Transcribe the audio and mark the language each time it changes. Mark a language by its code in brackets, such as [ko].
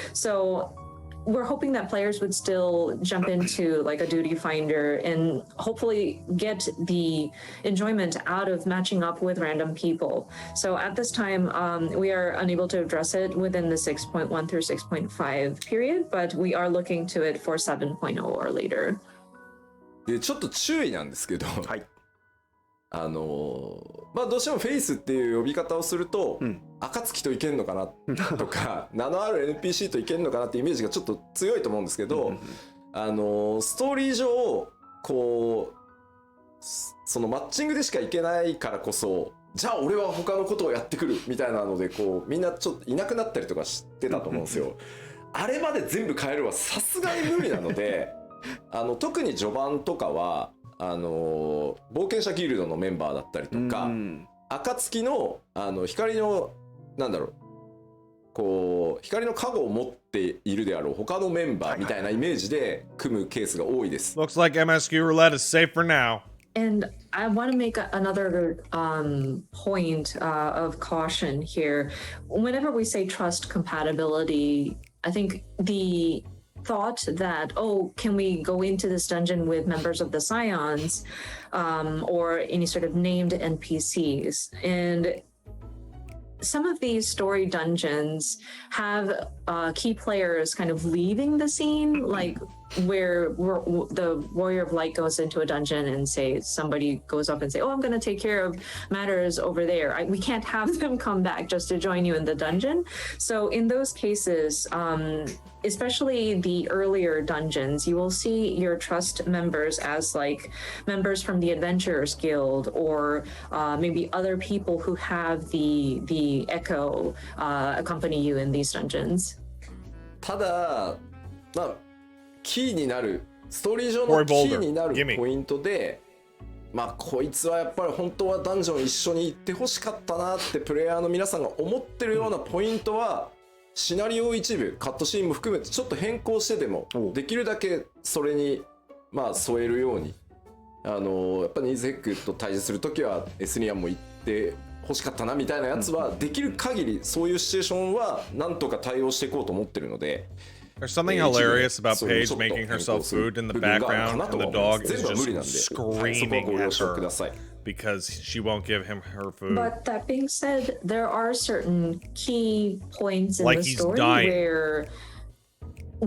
[en] So we're hoping that players would still jump into like a duty finder and hopefully get the enjoyment out of matching up with random people. So at this time, we are unable to address it within the 6.1 through 6.5 period, but we are looking to it for 7.0 or later. [ja] でちょっと注意なんですけど、はい、まあどうしてもフェイスっていう呼び方をすると、暁といけんのかなとか名のある NPC といけんのかなってイメージがちょっと強いと思うんですけど、ストーリー上こうそのマッチングでしかいけないからこそ、じゃあ俺は他のことをやってくるみたいなのでこうみんなちょっといなくなったりとかしてたと思うんですよ。あれまで全部変えるはさすがに無理なので特に序盤とかは冒険者ギルドのメンバーだったりとか、暁の光のなんだろうこう光の加護を持っているであろう他のメンバーみたいなイメージで組むケースが多いです。 [en] Looks like MSQ roulette is safe for now. And I want to make another point of caution here. Whenever we say trust compatibility, I think the thought that, oh, can we go into this dungeon with members of the Scions or any sort of named NPCs? And some of these story dungeons have key players kind of leaving the scene, like where the Warrior of Light goes into a dungeon and say somebody goes up and say, oh, I'm going to take care of matters over there. We can't have them come back just to join you in the dungeon. So in those cases, especially the earlier dungeons, you will see your trust members as like members from the Adventurers Guild or maybe other people who have the Echo accompany you in these dungeons. [ja] ただまあキーになるストーリー上のキーになるポイントで、まあこいつはやっぱり本当はダンジョン一緒に行ってほしかったなってプレイヤーの皆さんが思ってるようなポイントはシナリオ一部カットシーンも含めてちょっと変更してでもできるだけそれにまあ添えるようにやっぱニーズヘックと対峙するときはエスニアンも言って欲しかったなみたいなやつはできる限りそういうシチュエーションはなんとか対応していこうと思ってるので。 [en] There's something hilarious about Paige making herself food in the background, and the dog is just screaming at her because she won't give him her food. But that being said, there are certain key points in Like the he's story dying. where we